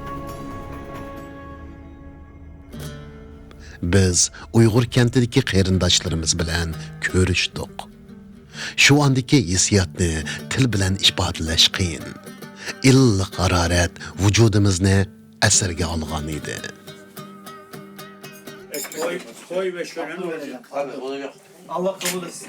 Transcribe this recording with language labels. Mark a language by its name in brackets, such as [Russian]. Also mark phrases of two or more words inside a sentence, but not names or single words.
[Uzbek] Biz Uyg'ur kentidagi qarindoshlarimiz bilan ko'rishdik. Shu ondagi hissiyotni til bilan ifodalash qiyin. Illiq harorat vujudimizni asirga olgan edi. [Turkish] Koy ve şölen olacak. Abi olacak. Allah kabul etsin.